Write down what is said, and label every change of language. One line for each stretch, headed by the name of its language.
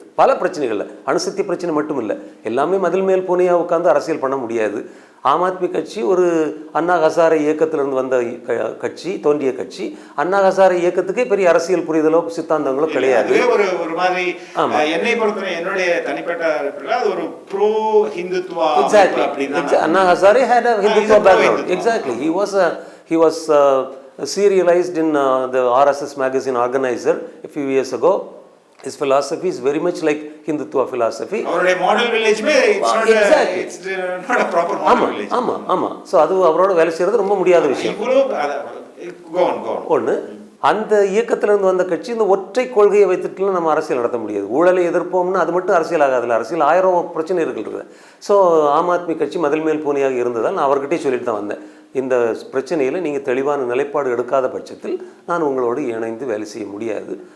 Tamil: பல பிரச்சனைகளில், அணுசக்தி பிரச்சனை மட்டும் இல்லை, எல்லாமே மதில் மேல் பூனையாக உட்காந்து அரசியல் பண்ண முடியாது. ஆம் ஆத்மி கட்சி ஒரு அண்ணா ஹசாரே இயக்கத்திலிருந்து வந்த கட்சி, தோன்றிய கட்சி. அண்ணா ஹசாரே இயக்கத்துக்கே பெரிய அரசியல் புரிதலோ சித்தாந்தங்களோ கிடையாது. ஒரு மாதிரி என்னை பொறுத்தவரை என்னுடைய தனிப்பட்ட ஒரு bro Hindutva.
English: Anna Hazare had a Hindutva background. Exactly. He was serialized in the RSS magazine Organizer a few years ago. His philosophy is very much like Hindutva philosophy.
Tamil: அவருடைய model village
English: it's not a proper model village.
Tamil: ஆமா. So அது அவரோட வேலை செய்யறது ரொம்ப முடியாத விஷயம்.
English: go on.
Tamil: ஒன்று, அந்த இயக்கத்திலிருந்து வந்த கட்சி இந்த ஒற்றை கொள்கையை வைத்துட்டுலாம் நம்ம அரசியல் நடத்த முடியாது. ஊழலை எதிர்ப்போம்னா அது மட்டும் அரசியல் ஆகாதுல்ல, அரசியல் 1000 பிரச்சனை இருக்குது. ஸோ ஆம் ஆத்மி கட்சி மதில் மேல் பூனையாக இருந்ததால் நான் அவர்கிட்டே சொல்லிட்டு தான் வந்தேன், இந்த பிரச்சனையில் நீங்கள் தெளிவான நிலைப்பாடு எடுக்காத பட்சத்தில் நான் உங்களோடு இணைந்து வேலை செய்ய முடியாது.